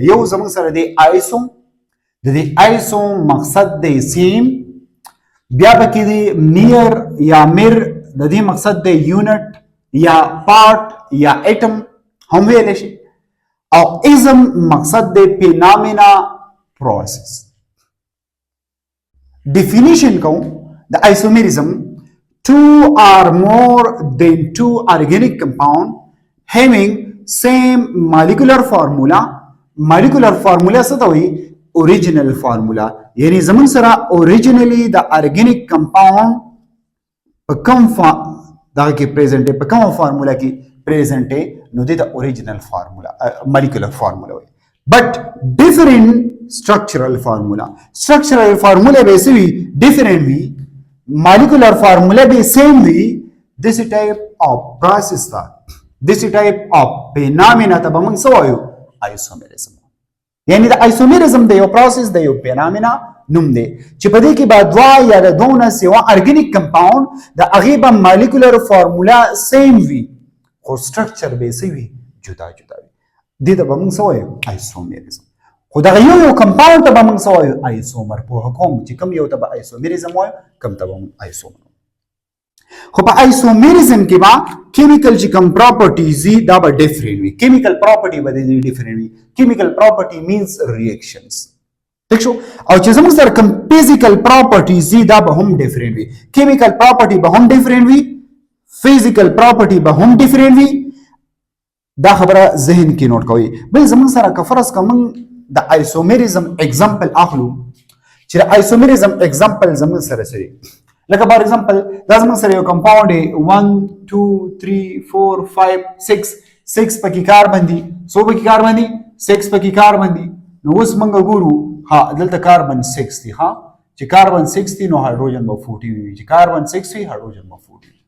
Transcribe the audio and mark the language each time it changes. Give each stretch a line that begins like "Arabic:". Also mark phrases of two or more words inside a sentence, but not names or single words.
Pashto: یو زموږ سره دی آیسو، د دې آیسو مقصد دی سیم، بیا پکې دی نیر یا میر، د دې مقصد دی یونټ یا پارت یا ایټم هم ویلی شي، او ازم مقصد دی
English: phenomena process. ڈیفینیشن
Pashto: کوم د
English: isomerism: two or more than two organic compound having same molecular formula. molecular formula
Pashto: څه ته وایي؟
English: original formula.
Pashto: یعنی زمون سره originally د
English: organic compound
Pashto: په کوم دغه کې پریزنټ په کوم فارمولا کې پریزنټ نو د
English: original formula molecular formula
Pashto: وي.
English: but different structural formula. structural formula
Pashto: به څه وي؟ different وي.
English: molecular formula
Pashto: به same وي.
English: this type of process ده، this type of phenomena
Pashto: ته به موږ څه وایو؟ isomerism. یعنی د isomerism د یو پروسس د یو phenomena نوم دی چې په دې کې به دوه یا د دوه نه سوا
English: organic compound
Pashto: د هغې به
English: molecular formula same
Pashto: وي خو structure به څه وي؟ جدا جدا وي. دې ته به موږ څه وایو؟ isomerism. خو دغه یو compound ته به موږ څه وایو؟ isomer. پوهه کوم چې کوم یو ته به isomerism وایو، کوم ته به موږ isomer. خو په isomerism کې به chemical چې کوم properties دي دا به different وي.
English: chemical property
Pashto: به د دې different وي.
English: chemical property means reactions.
Pashto: ٹھیک شو؟ او چې زموږ سره کوم
English: physical properties
Pashto: دي دا به هم different وي.
English: chemical property
Pashto: به هم different وي،
English: physical property
Pashto: به هم different وي. دا خبره ذهن کې نوٹ کوئ. بل زموږ سره که فرض کوم د
English: isomerism example
Pashto: اخلو چې د
English: isomerism example
Pashto: زموږ سره سره لکه
English: for example
Pashto: دا زموږ سره یو کمپاوند دی 1 2 3 4 5 6 6 پکې کاربن دي. څو پکې کاربن دي؟ 6 پکې کاربن دي. نو اوس موږ ګورو ها دلته کاربن 6 دی. ها چې کاربن 6 دی نو هایدروجن به 40 وي. چې کاربن 6 وي هایدروجن به 40 وي.